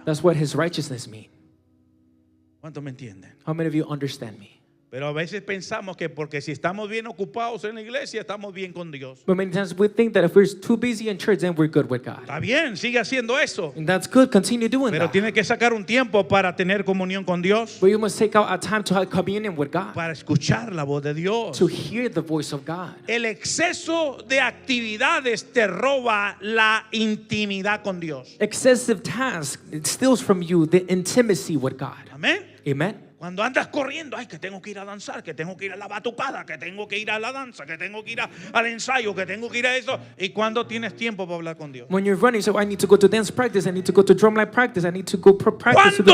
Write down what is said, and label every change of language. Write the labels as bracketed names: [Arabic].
[English] That's what his righteousness means. [Spanish] ¿Cuántos me entienden? [English] How many of you understand me? [Spanish] Pero a veces pensamos que porque si estamos bien ocupados en la iglesia, estamos bien con Dios. [English] But many times we think that if we're too busy in church, then we're good with God. [Spanish] Está bien, sigue haciendo eso. [English] And that's good. Continue doing [Spanish] Pero [English] that. [Spanish] tiene que sacar un tiempo para tener comunión con Dios, [English] But you must take out a time to have communion with God, [Spanish] para escuchar la voz de Dios. [English] to hear the voice of God. [Spanish] El exceso de actividades te roba la intimidad con Dios. [English] Excessive task, it steals from you the intimacy with God. [Spanish] Amén. [English] Amen. [Spanish] Cuando andas corriendo, ay, que tengo que ir a danzar, que tengo que ir a la batucada, que tengo que ir a la danza, que tengo que ir al ensayo, que tengo que ir a eso. ¿Y cuando tienes tiempo para hablar con Dios? [English] When you're running, so I need to go to dance practice, I need to go to drumline practice, I need to go practice to do